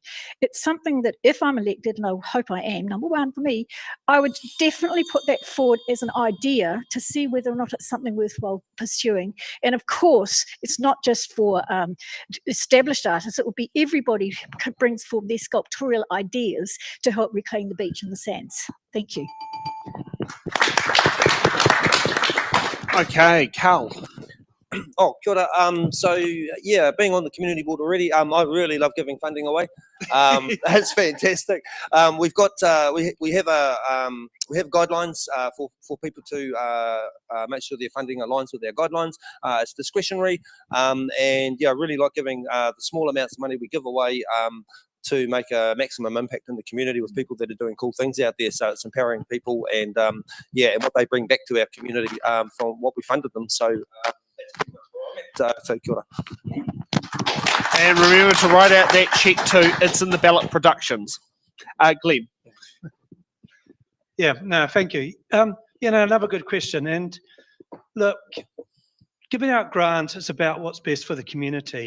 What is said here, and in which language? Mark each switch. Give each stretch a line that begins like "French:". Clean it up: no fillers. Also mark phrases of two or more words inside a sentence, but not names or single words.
English: It's something that if I'm elected, and I hope I am, number one for me, I would definitely put that forward as an idea to see whether or not it's something worthwhile pursuing. And of course, it's not just for established artists, it would be everybody who brings forward their sculptorial ideas to help reclaim the beach and the sands. Thank you. Okay, Cal.
Māori: Oh, kia ora.
English: So yeah, being on the community board already, I really love giving funding away. That's fantastic. We've got we have guidelines for people to make sure their funding aligns with their guidelines. It's discretionary, and yeah, I really like giving the small amounts of money we give away to make a maximum impact in the community with people that are doing cool things out there. So it's empowering people, and yeah, and what they bring back to our community from what we funded them. So. So
Māori: kia ora.
English: And remember to write out that check too. It's in the Ballot Productions. Glenn. Yeah, no, thank you. Another good question. And look, giving out grants is about what's best for the community.